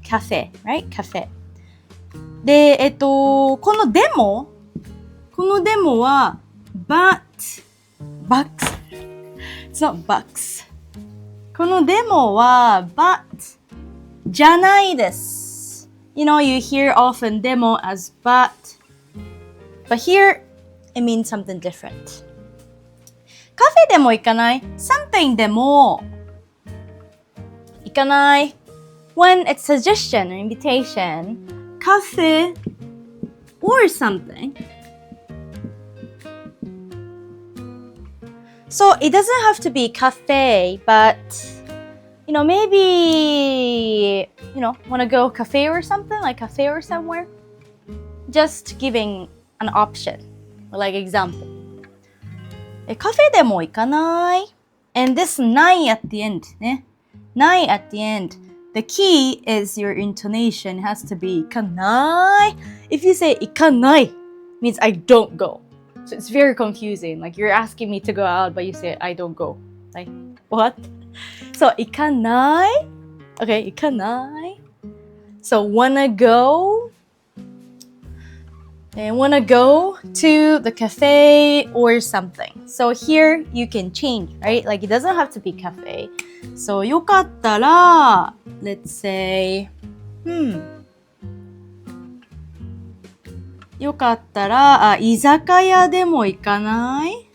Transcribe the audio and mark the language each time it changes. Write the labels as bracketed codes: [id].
[ja] カフェ、right? カフェ。で、このデモは bucks. [en] It's not bucks. [ja] このデモは but じゃないです。 [en] You hear often demo as but here it means something different. [ja] カフェでも行かない？ something でも行かない。 [en] When it's suggestion or invitation, カフェ or something. So it doesn't have to be cafe, but maybe want to go cafe or something, like cafe or somewhere. Just giving an option, like example. [ja] カフェでも行かない？ [en] And this ない at the end ね。 ない at the end. The key is your intonation. It has to be 行かない。 If you say 行かない, means I don't go. So it's very confusing. Like you're asking me to go out, but you say I don't go. Like what? So 行かない?Okay, 行かない? So wanna go? And wanna go to the cafe or something. So here you can change, right? Like it doesn't have to be cafe. So よかったら let's say [ja] よかったら居酒屋でも行かない？